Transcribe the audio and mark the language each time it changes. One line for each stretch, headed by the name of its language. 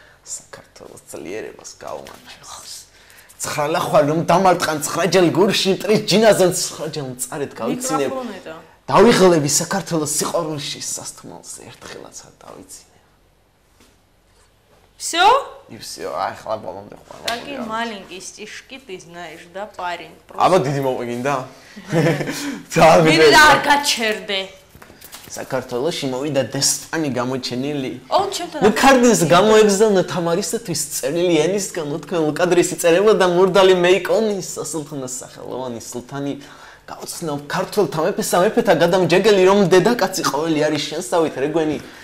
Georgian: საქართველოს ძლიერებას გაუმარჯოს. 9 ლახვა რომ დამარტყან 9 ჯერ გურში მტრის ჯინაზე 9 ჯერ მწარეთ გავიცინებ. დავიღლები საქართველოს სიყვარულში სასთმელს ერთხელაც არ დავიცინებ.
Russian: Всё? И всё,
Georgian: ახლა ბოლომდე ხვალ.
Russian: Такие маленькие стишки ты знаешь, да, парень?
Georgian: აბა დიდი მოვიგინდა? მე არ გაჩერდე. საქართველოში მოვიდა დესპანი გამოჩენილი. ო, ჩემთან. ნუ კარდის გამოეგზავნა თამარისათვის წერილი ენისგან უთქმელ უკადრესი წერებოდა მურდალი მეიკონის სასულთნოს სახელოვანი სულთანი გაუცნო ქართველთა მეფესა გადამჯეგელი რომ დედაკაცი ყოველი არის შენსავით რეგვენი